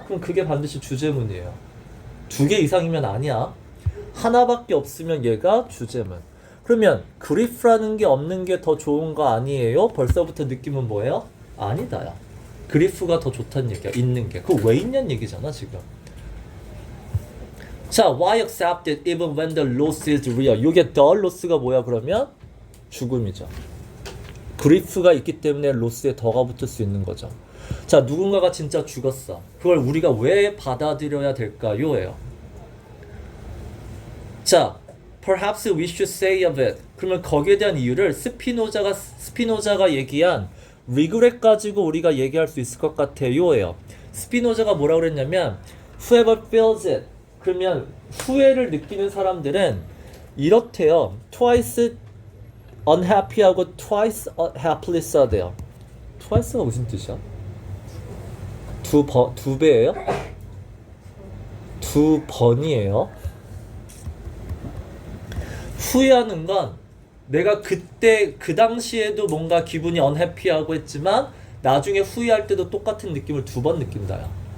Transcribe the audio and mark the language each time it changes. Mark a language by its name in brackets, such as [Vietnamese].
[Korean] 그럼 그게 반드시 주제문이에요. 2개 이상이면 아니야. 하나밖에 없으면 얘가 주제문. 그러면 grief라는 게 없는 게 더 좋은 거 아니에요? 벌써부터 느낌은 뭐예요? 아니다야. grief가 더 좋다는 얘기야. 있는 게. 그거 왜 있냐는 얘기잖아 지금. [English] 자, why accept it even when the loss is real? [Korean] 이게 the loss가 뭐야 그러면? 죽음이죠. grief가 있기 때문에 loss에 더가 붙을 수 있는 거죠. 자, 누군가가 진짜 죽었어. 그걸 우리가 왜 받아들여야 될까요? 예요. [English] 자, perhaps we should say of it. [Korean] 그러면 거기에 대한 이유를 스피노자가 얘기한 regret 가지고 우리가 얘기할 수 있을 것 같아요. 예요. 스피노자가 뭐라고 그랬냐면 [English] whoever feels it. [Korean] 그러면 후회를 느끼는 사람들은 이렇대요. [English] twice unhappy [Korean] 하고 [English] twice happily [Korean] 써대요. twice가 무슨 뜻이야? 두 배예요? 두 번이에요. 후회하는 건 내가 그때 그 당시에도 뭔가 기분이 unhappy하고 했지만 나중에 후회할 때도 똑같은 느낌을 2번 느낀다요.